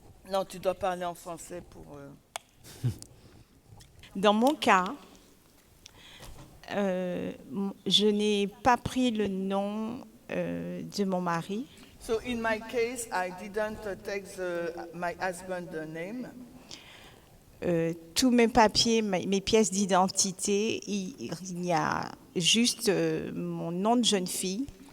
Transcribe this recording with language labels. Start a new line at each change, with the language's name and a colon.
French: Non, tu dois parler en français pour... Dans mon cas, je n'ai pas pris le nom de mon mari.
English: So in my case, I didn't take my husband's name.
French: Tous mes papiers, mes pièces d'identité, il y a juste mon nom de jeune fille.